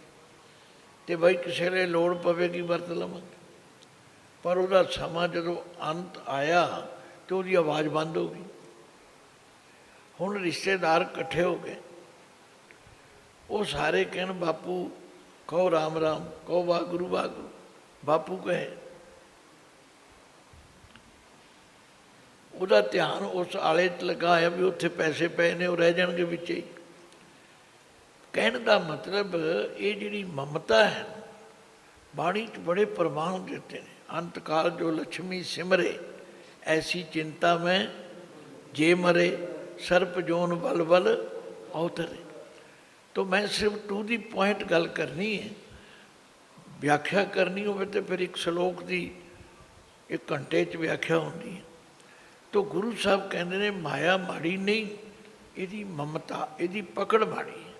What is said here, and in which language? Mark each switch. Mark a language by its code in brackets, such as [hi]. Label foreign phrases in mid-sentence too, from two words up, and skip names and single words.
[pa] ਅਤੇ ਬਈ ਕਿਸੇ ਵੇਲੇ ਲੋੜ ਪਵੇਗੀ ਵਰਤ ਲਵਾਂਗੇ। ਪਰ ਉਹਦਾ ਸਮਾਂ ਜਦੋਂ ਅੰਤ ਆਇਆ ਤਾਂ ਉਹਦੀ ਆਵਾਜ਼ ਬੰਦ ਹੋ ਗਈ। ਹੁਣ ਰਿਸ਼ਤੇਦਾਰ ਇਕੱਠੇ ਹੋ ਗਏ, ਉਹ ਸਾਰੇ ਕਹਿਣ, ਬਾਪੂ ਕਹੋ ਰਾਮ ਰਾਮ, ਕਹੋ ਵਾਹਗੁਰੂ ਵਾਹਗੁਰੂ। ਬਾਪੂ ਕਹੇ ਉਹਦਾ ਧਿਆਨ ਉਸ ਆਲੇ 'ਚ ਲੱਗਾ ਹੋਇਆ ਵੀ ਉੱਥੇ ਪੈਸੇ ਪਏ ਨੇ, ਉਹ ਰਹਿ ਜਾਣਗੇ ਵਿੱਚ ਹੀ। ਕਹਿਣ ਦਾ ਮਤਲਬ ਇਹ ਜਿਹੜੀ ਮਮਤਾ ਹੈ ਬਾਣੀ 'ਚ ਬੜੇ ਪ੍ਰਮਾਣ ਦਿੱਤੇ ਨੇ। ਅੰਤਕਾਲ ਜੋ ਲక్ష్ਮੀ ਸਿਮਰੇ ਐਸੀ ਚਿੰਤਾ ਮੈਂ ਜੇ ਮਰੇ, ਸਰਪ ਜੋਨ ਬਲ ਬਲ ਅਵਤਰੇ। [hi] तो मैं सिर्फ [en] to the point [hi] गल करनी है, व्याख्या करनी हो तो फिर एक श्लोक की 1 घंटे च व्याख्या होती है। तो गुरु साहब कहते हैं माया माड़ी नहीं, यदी ममता यदी पकड़ माड़ी है।